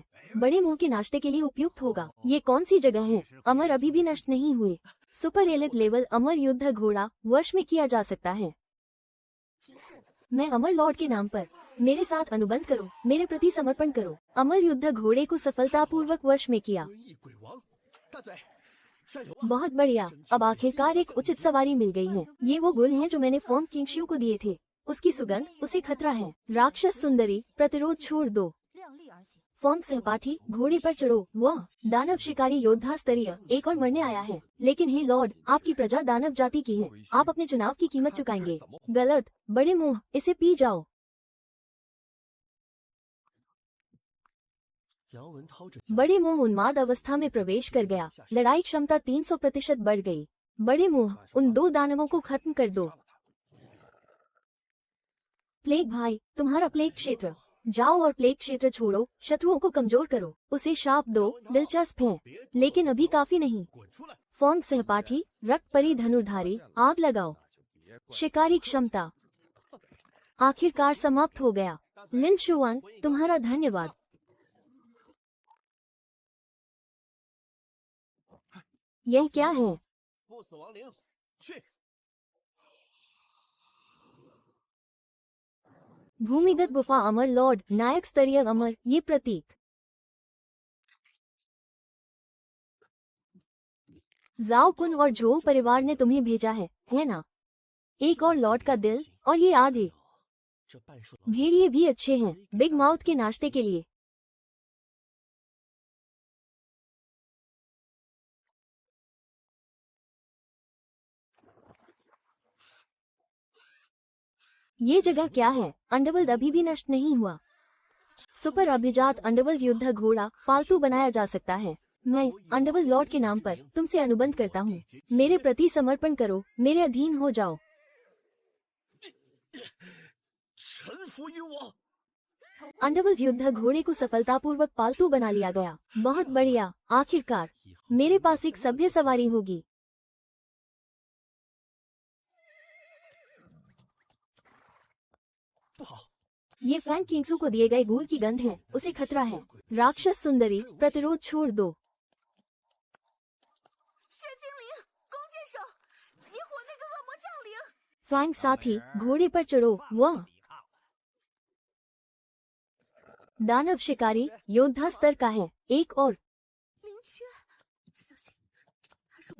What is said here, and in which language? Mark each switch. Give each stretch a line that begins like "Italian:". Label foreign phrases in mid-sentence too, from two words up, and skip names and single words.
Hindi: बड़े मुंह के नाश्ते के लिए उपयुक्त होगा। ये कौन सी जगह है? अमर अभी भी नष्ट नहीं हुए।
English: super elite level
Hindi: अमर युद्ध घोड़ा वश में किया जा सकता है। मैं अमर लॉर्ड के नाम पर मेरे साथ अनुबंध करो, मेरे प्रति समर्पण करो। अमर युद्ध घोड़े को सफलतापूर्वक वश में किया।
Chinese: 鬼王，大嘴，加油啊！
Hindi: बहुत बढ़िया, अब आखिरकार एक उचित सवारी मिल गई है। ये वो गुण हैं जो मैंने फॉर्म किंगशियू को दिए थे। उसकी सुगंध उसे खतरा है। राक्षस सुंदरी, प्रतिरोध छोड़ दो। फॉर्म सहपाठी, घोड़े पर चढ़ो। वह दानव शिकारी योद्धा स्तरीय एक और मरने आया है। लेकिन हे लॉर्ड, आपकी प्रजा दानव जाति की है। आप अपने चुनाव की कीमत चुकाएंगे। गलत, बड़े मुंह, इसे पी जाओ।
Chinese: 杨文涛这
Hindi: बड़े मुंह उन्माद अवस्था में प्रवेश कर गया। लड़ाई क्षमता 300% बढ़ गई। बड़े मुंह, उन 2 दानवों को खत्म कर दो। प्लेग भाई, तुम्हारा प्लेग क्षेत्र, जाओ और प्लेग क्षेत्र छोड़ो, शत्रुओं को कमजोर करो। उसे शाप दो, दिलचस्प है, लेकिन अभी काफी नहीं।
Chinese: 滚出来！
Hindi: फॉन्ग सहपाठी, रक्त परी धनुर्धारी, आग लगाओ। शिकारी क्षमता आखिरकार समाप्त हो गया। लिन शुआन, तुम्हारा धन्यवाद। यह क्या है?
Chinese: 不死亡灵，去！
Hindi: भूमिगत गुफा अमर लॉर्ड, नायक स्तरीय अमर, ये प्रतीक। जाओ कुन और झो परिवार ने तुम्हें भेजा है ना? एक और लॉर्ड का दिल, और ये आधे
Chinese: 这半兽狼
Hindi: भेड़िए भी अच्छे हैं,
English: big mouth
Hindi: के नाश्ते के लिए। ये जगह क्या है? अंडरवर्ल्ड अभी भी नष्ट नहीं हुआ। सुपर अभिजात अंडरवर्ल्ड युद्ध घोड़ा पालतू बनाया जा सकता है। मैं अंडरवर्ल्ड लॉर्ड के नाम पर तुमसे अनुबंध करता हूँ। मेरे प्रति समर्पण करो, मेरे अधीन हो जाओ।
Chinese: 臣服于我。
Hindi: अंडरवर्ल्ड युद्ध घोड़े को सफलतापूर्वक पालतू बना लिया गया। बहुत बढ़िया, आखिरकार मेरे पास एक सभ्य सवारी होगी।
Chinese: 不好，
Hindi: ये फ्रैंक किंग्सू को दिए गए गूल की गंध है, उसे खतरा है। राक्षस सुंदरी, प्रतिरोध छोड़ दो।
Chinese: 血精灵，弓箭手，激活那个恶魔降临！
Hindi: फ्रैंक साथी, घोड़े पर चढ़ो। वह दानव शिकारी योद्धा स्तर का है। एक और
Chinese: 灵雀，小心，他是